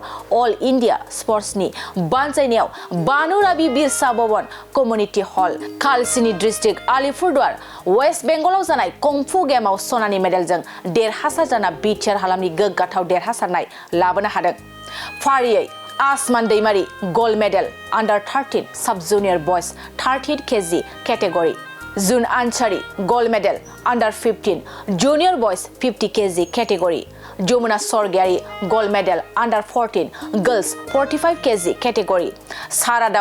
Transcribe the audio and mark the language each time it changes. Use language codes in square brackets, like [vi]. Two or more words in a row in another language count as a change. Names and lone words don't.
[brx] अल इन्डिया स्पर्ट्सनि बानजायनायाव बानुराबि बिरसा भवन कम्युनिटि हल कालसिनी डिस्ट्रिक्ट आलिपुरदुवार वेस्ट बेंगलाव जानाय कंफु गेमाव सनानि मेडेलजों देरहासार जाना बिटिआर हालामनि गोग्गाथाव देरहासारनाय लाबोनो हादों [en] फारियै आसमान दैमारी gold medal under 13 sub junior boys 38 kg category जुन आंचारी gold medal under 15 junior boys 50 kg category जमुना स्वर्गियारी gold medal under 14 girls 45 kg category सारादा